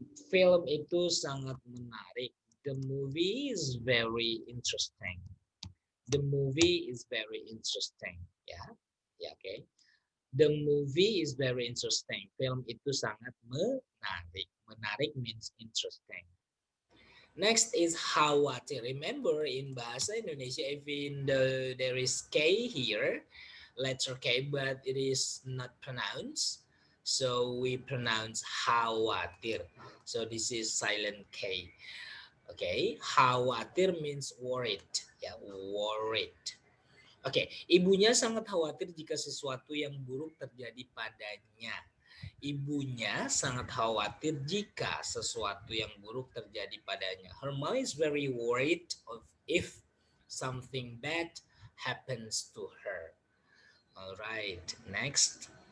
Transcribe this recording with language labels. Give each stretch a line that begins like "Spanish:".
Indonesian: Film itu sangat menarik.
English: The movie is very interesting. The movie is very interesting. Ya, ya, oke. The movie is very interesting.
Indonesian: Film itu sangat menarik.
English: Menarik means interesting. Next is khawatir. Remember in bahasa Indonesia, even though there is K here, letter K, but it is not pronounced. So we pronounce khawatir. So this is silent K. Okay, khawatir means worried. Ya, worried.
Indonesian: Oke, ibunya sangat khawatir jika sesuatu yang buruk terjadi padanya. Ibunya sangat khawatir jika sesuatu yang buruk terjadi padanya.
English: Her mom is very worried of if something bad happens to her. Alright, next.